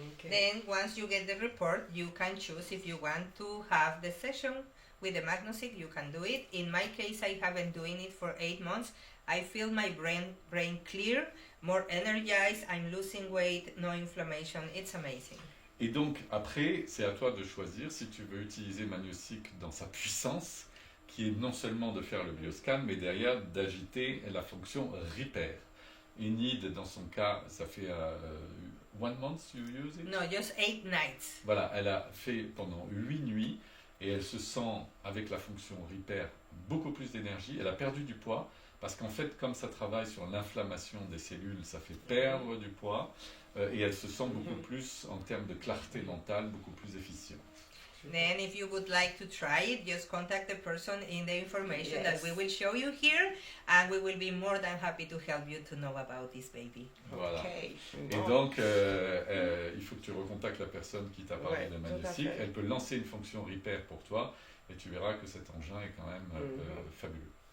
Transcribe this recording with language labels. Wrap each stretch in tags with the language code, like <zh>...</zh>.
<en>Okay. Then once you get the report, you can choose if you want to have the session with the Magnosic, you can do it. In my case, I have been doing it for 8 months. I feel my brain clear, more energized, I'm losing weight, no inflammation. It's amazing.</en> <fr>Et donc après, c'est à toi de choisir si tu veux utiliser Magnosic dans sa puissance, qui est non seulement de faire le bioscan, mais derrière d'agiter la fonction repair. Enid, dans son cas, ça fait</fr> <en>1 month you use it? No, just 8 nights.</en> <fr>Voilà, elle a fait pendant 8 nuits et elle se sent, avec la fonction repair, beaucoup plus d'énergie. Elle a perdu du poids parce qu'en fait, comme ça travaille sur l'inflammation des cellules, ça fait perdre du poids et elle se sent beaucoup plus, en termes de clarté mentale, beaucoup plus efficiente.</fr> <en>Then if you would like to try it, just contact the person in the information Yes. that we will show you here, and we will be more than happy to help you to know about this baby.</en> <fr>Voilà.</fr> <en>Okay.</en> <fr>Et Bon. donc, il faut que tu recontactes la personne qui t'a parlé Ouais, de tout à Magnosic. fait. Elle peut lancer une fonction repair pour toi et tu verras que cet engin est quand même fabuleux.</fr>